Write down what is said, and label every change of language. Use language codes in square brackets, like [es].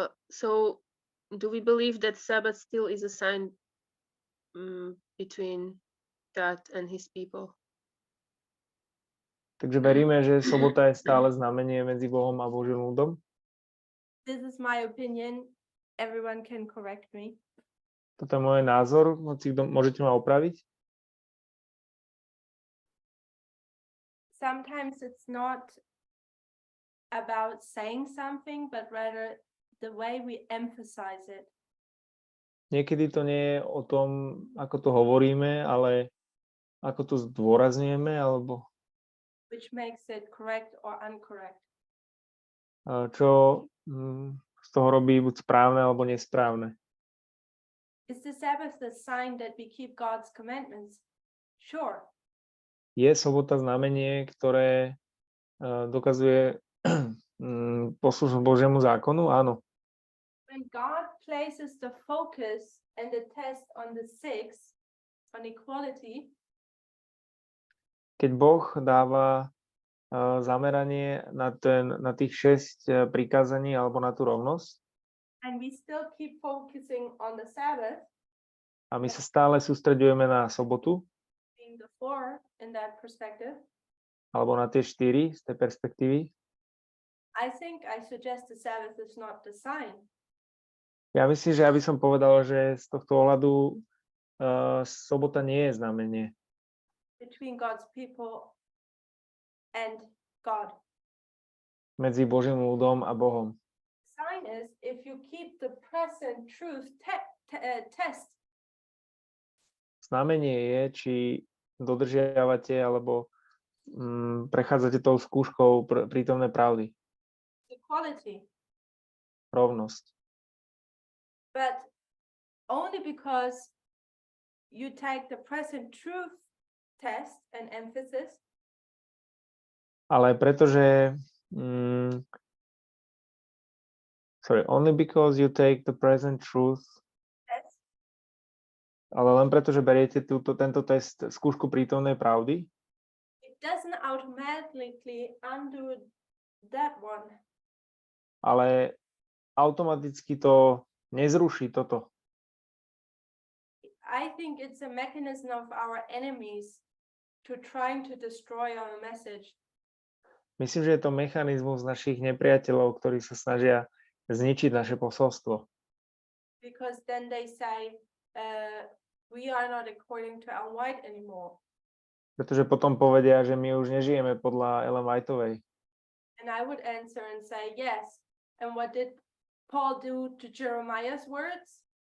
[en] So do we believe that Sabbath still is a sign between God and his people? [sk] Takže veríme, že sobota je stále znamenie medzi Bohom a Božím ľudom. [en] This is my opinion. Everyone can correct me. [sk] Toto je môj názor, môžete ma opraviť. [en] Sometimes it's not about saying something, but rather the way we emphasize it. [sk] niekedy to nie je o tom, ako to hovoríme, ale ako to zdôrazňujeme, alebo [en] which makes it correct or incorrect. [sk] čo z toho robí buď správne alebo nesprávne. [en] Is the Sabbath the sign that we keep God's commandments? Sure. [sk] Je sobota znamenie, ktoré dokazuje poslušnosť Božiemu zákonu? Áno. [en] When God places the focus and the test on the six, on equality, [sk] Keď Boh dáva zameranie na tých 6 prikázaní alebo na tú rovnosť [en] and we still keep focusing on the Sabbath, [sk] a my sa stále sústreďujeme na sobotu [en] being the four in that perspective, [sk] alebo na tie 4 z tej perspektívy, [en] I think I suggest the Sabbath is not the sign. [sk] ja myslím, že ja by som povedal, že z tohto ohľadu sobota nie je znamenie [en] Between God's people and God. [sk] medzi Božím ľudom a Bohom. [en] Sign is if you keep the present truth test. [sk] Znamenie je, či dodržiavate alebo prechádzate tou skúškou prítomnej pravdy. [en] Equality, [sk] Rovnosť. [en] but only because you take the present truth test and emphasis, [sk] Ale pretože [en] only because you take the present truth, test, [sk] ale len preto, že beriete tento test, skúšku prítomnej pravdy, [en] it doesn't automatically undo that one. [sk] ale automaticky to nezruší toto. [en] I think it's a mechanism of our enemies to trying to destroy our message. [sk] Myslím, že je to mechanizmus našich nepriateľov, ktorí sa snažia zničiť naše posolstvo. [en] Because then they say, we are not according to Ellen White anymore. [sk] Pretože potom povedia, že my už nežijeme podľa Ellen Whiteovej. [en] And I would answer and say, yes. And what did Paul do to Jeremiah's words?